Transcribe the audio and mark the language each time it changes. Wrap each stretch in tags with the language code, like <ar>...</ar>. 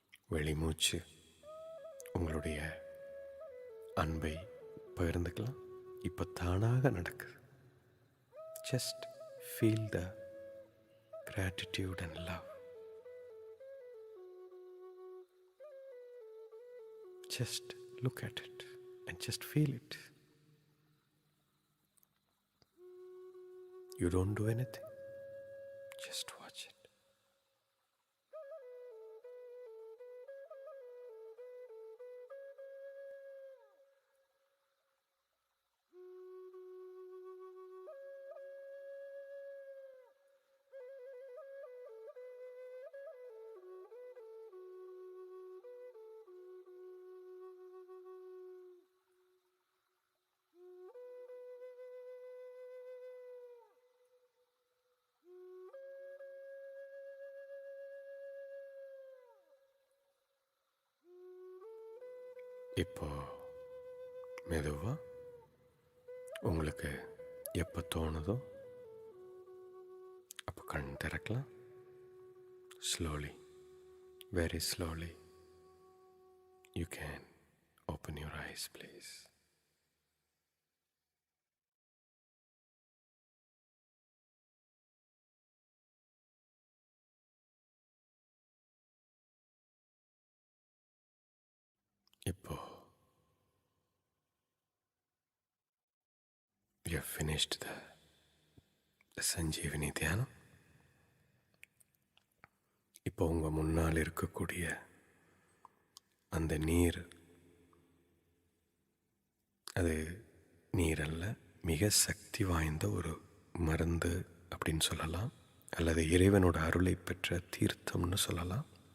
<ta>வெளிமூச்சு உங்களுடைய அன்பை பகிர்ந்துக்கலாம். இப்போ தானாக நடக்குது.</ta> <en>Just feel the gratitude and love. just look at it and just feel it. You don't do anything, just watch it.</en> <ta>இப்போ மெதுவாக உங்களுக்கு எப்போ தோணுதோ அப்போ கண் திறக்கலாம்.</ta> <en>Slowly, very slowly, you can open your eyes, please.</en> <ta>இப்போ</ta> <en>you have finished the Sanjeevini தியானம்.</en> <ta>இப்போ உங்கள் முன்னால் இருக்கக்கூடிய அந்த நீர், அது நீரல்ல, மிக சக்தி வாய்ந்த ஒரு மருந்து அப்படின்னு சொல்லலாம், அல்லது இறைவனோட அருளை பெற்ற தீர்த்தம்னு சொல்லலாம்.</ta>